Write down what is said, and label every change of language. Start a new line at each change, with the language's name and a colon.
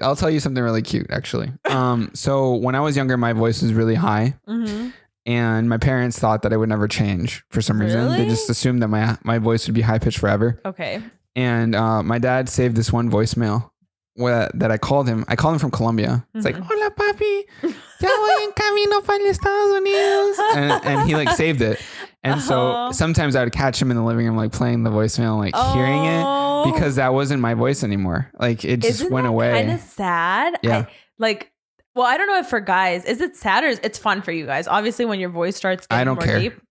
English: I'll tell you something really cute, actually. So when I was younger, my voice was really high. And my parents thought that I would never change for some reason. They just assumed that my voice would be high pitched forever. Okay. And my dad saved this one voicemail that I called him. I called him from Colombia. It's like,
Spanish: hola papi, ya voy en camino para Estados Unidos.
English: And he like saved it. And so sometimes I would catch him in the living room, like playing the voicemail, like hearing it because that wasn't my voice anymore. Like it just went away. Kind of sad. Yeah. Well, I don't know if for guys, is it sad or it's fun for you guys? Obviously, when your voice starts getting more deep.